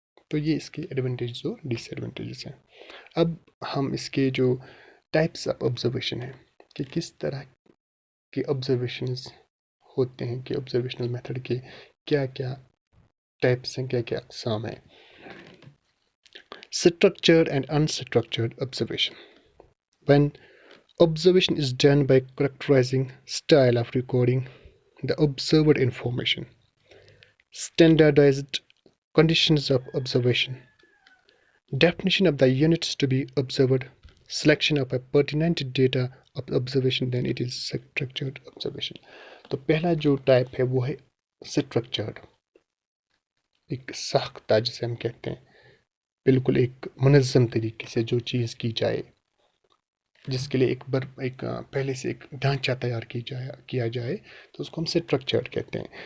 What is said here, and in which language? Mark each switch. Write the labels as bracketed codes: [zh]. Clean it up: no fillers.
[ur] تو یہ اس کے ایڈوانٹیجز اور ڈس ایڈوانٹیجز ہیں. اب ہم اس کے جو ٹائپس آف آبزرویشن ہیں کہ کس طرح کے آبزرویشنز ہوتے ہیں، کہ آبزرویشنل میتھڈ کے کیا کیا ٹائپس ہیں، کیا کیا اقسام ہیں. [en] Structured and unstructured observation. When observation is done by characterizing style of recording the observed information, standardized conditions of observation, definition of the units to be observed, selection of a pertinent data of observation, then it is structured observation. [ur] تو پہلا جو type ہے وہ ہے structured، ایک ساختہ جسے ہم کہتے ہیں، بالکل ایک منظم طریقے سے جو چیز کی جائے، جس کے لیے ایک پہلے سے ایک ڈھانچہ تیار کیا جائے، تو اس کو ہم اسٹرکچرڈ کہتے ہیں.